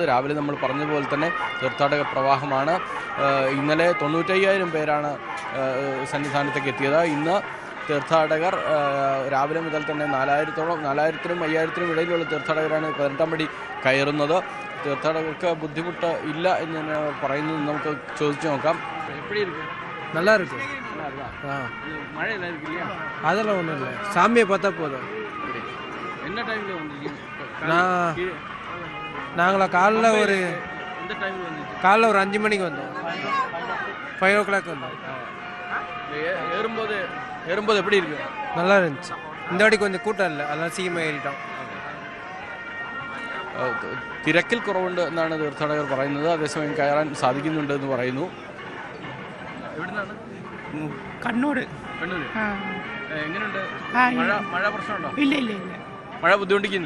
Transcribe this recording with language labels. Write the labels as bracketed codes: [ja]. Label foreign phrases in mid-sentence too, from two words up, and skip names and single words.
[ml] രാവിലെ നമ്മൾ പറഞ്ഞതുപോലെ തന്നെ തീർത്ഥാടക പ്രവാഹമാണ്. ഇന്നലെ 95,000 പേരാണ് സന്നിധാനത്തേക്ക് എത്തിയത്. ഇന്ന് തീർത്ഥാടകർ രാവിലെ മുതൽ തന്നെ 4,000-നും 5,000-നും ഇടയിലുള്ള തീർത്ഥാടകരാണ് 18-ാം പടി കയറുന്നത്. തീർത്ഥാടകർക്ക് ബുദ്ധിമുട്ട് ഇല്ല എന്ന് പറയുന്നത് നമുക്ക് ചോദിച്ചു നോക്കാം. [ta] எப்படி இருக்கும்? நல்லா இருக்கு. மழை எல்லாம் இருக்கு இல்லையா? அதெல்லாம் ஒன்றும் இல்லை, சாமியை பார்த்தா போதும். என்ன டைமில் வந்திருக்கீங்க? நாங்களா காலைல ஒரு இந்த டைமில் வந்து காலைல ஒரு 5 மணிக்கு வந்தோம். 5 o'clock வந்தோம். ஏறும்போது எப்படி இருக்கு? நல்லா இருந்துச்சு. இந்த வாட்டி கொஞ்சம் கூட்டம் இல்லை, அதெல்லாம் சீக்கிரமாக ஏறிட்டோம். [ml] തിരക്കിൽ കുറവുണ്ട് എന്നാണ് തീർത്ഥാടകർ പറയുന്നത്. അതേസമയം കയറാൻ സാധിക്കുന്നുണ്ട് എന്ന് പറയുന്നു. എവിടുന്നാണ്? കണ്ണൂർ. എങ്ങനെയുണ്ട്? മഴ പ്രശ്നമുണ്ടോ? ഇല്ല. മഴ ബുദ്ധിമുട്ടിക്കുന്നില്ല?